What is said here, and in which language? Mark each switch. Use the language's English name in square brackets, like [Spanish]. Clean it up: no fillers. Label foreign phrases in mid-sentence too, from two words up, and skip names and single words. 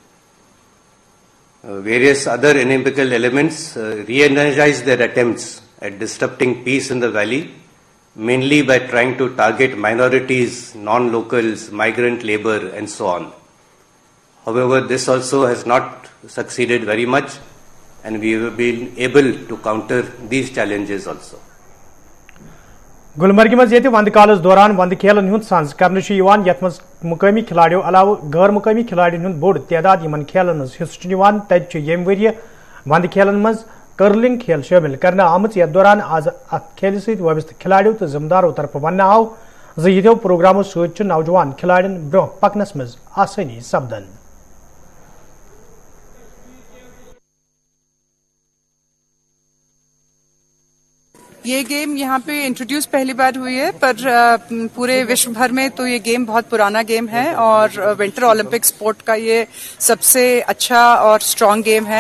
[English] Various other inimical elements re-energized their attempts at disrupting peace in the valley, mainly by trying to target minorities, non-locals, migrant labor, and so on. However, this also has not succeeded very much, and we have been able to counter these challenges also. [Kashmiri] गुलमर्ग मज वंद कालस दौरान वंद खेलन हुंद सांझ करने यथ मज मुकामी खिलाड़ियों अलाव गैर मुकामी खिलाड़ियों हुंद बोड़ तादाद इन खेलन मज हिस्सों तत यम वरिय वंद खेलन मज कर्लिंग खेल शामिल करने आमत यथ दौरान आज अत खेल सत वाबस्त खिलाड़ियों तो जिम्मेदारों तरफ वन आव जो प्रोग्रामों सत नौजवान खिलाड़ियों ब्रोह पकनस मज आसानी सपदन। [Hindi] ये गेम यहाँ पे इंट्रोड्यूस पहली बार हुई है, पर पूरे विश्व भर में तो ये गेम बहुत पुराना गेम है और [English] Winter Olympic sport [Hindi] का ये सबसे अच्छा और [English] strong game [Hindi] है।